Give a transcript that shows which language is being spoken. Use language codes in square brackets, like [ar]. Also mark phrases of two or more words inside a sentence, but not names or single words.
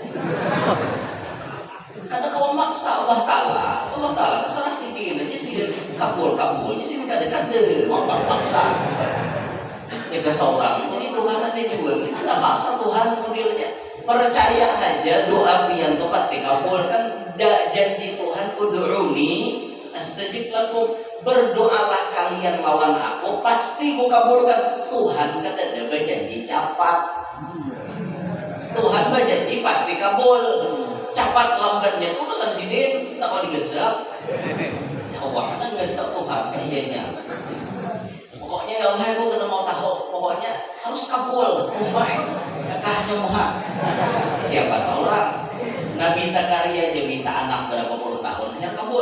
[bjn] Kada kawan maksa Allah Taala terserah sidin aja sidin kabul di sini kada mau paksa. Ya seorang ini Tuhan ada juga, kita maksa Tuhan modelnya. Percaya aja doa pian tuh pasti kabul kan. Janji Tuhan [ar] ادعوني أستجب لكم, [bjn] berdoalah kalian lawan aku pasti ku kabulkan. Tuhan kata ada berjanji cepat. Tuhan berjanji pasti kabul. Cepat lambatnya itu urusan sidin, tak mau digesap. [ar] يا الله [bjn] kan gesap Tuhan kayaknya. Pokoknya [ar] يا الله [bjn] aku kena mau tahu, pokoknya harus kabul. Kakaknya Muha. Siapa seorang? Nabi Zakaria aja minta anak berapa puluh tahun hanya kabul.